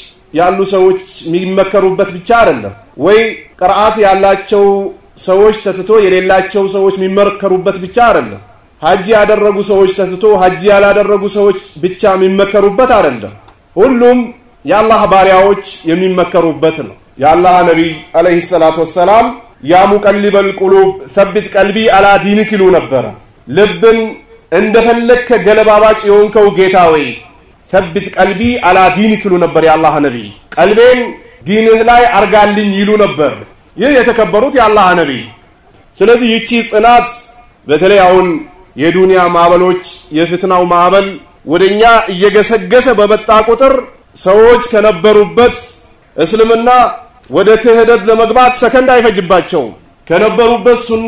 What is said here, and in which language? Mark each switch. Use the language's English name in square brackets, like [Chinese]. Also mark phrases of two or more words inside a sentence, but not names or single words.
[Amharic] ያሉ ሰዎች የሚመከሩበት ብቻ አይደለም ወይ ቅርአት ያላቸው ሰዎች ተትቶ የሌላቸው ሰዎች የሚመከሩበት ብቻ አይደለም ሐጅ ያደረጉ ሰዎች ተትቶ ሐጅ ያላደረጉ ሰዎች ብቻ የሚመከሩበት አይደለም ሁሉም የአላህ ባሪያዎች የሚመከሩበት ነው የአላህ ነብይ [Arabic] عليه الصلاة والسلام يا مقلب القلوب ثبت قلبي على دينك [Amharic] ይሉ ነበር ልብን እንደፈለከ ገለባባጭ የሆንከው ጌታ ወይ [Arabic] ثبت قلبي على دينك [Amharic] ይሉ ነበር የአላህ ነብይ ቀልቤን ዲንህ ላይ አርጋልኝ ይሉ ነበር ይህ የተከበሩት የአላህ ነብይ ስለዚህ ይቺ ጽናት በተለይ አሁን የዱንያ ማዕበሎች የፍትናው ማዕበል ወደኛ እየገሰገሰ በመጣ ቁጥር ሰዎች ከነበሩበት እስልምና ወደ ክህደት ለመግባት ሰከንድ አይፈጅባቸው ከነበሩበት ሱና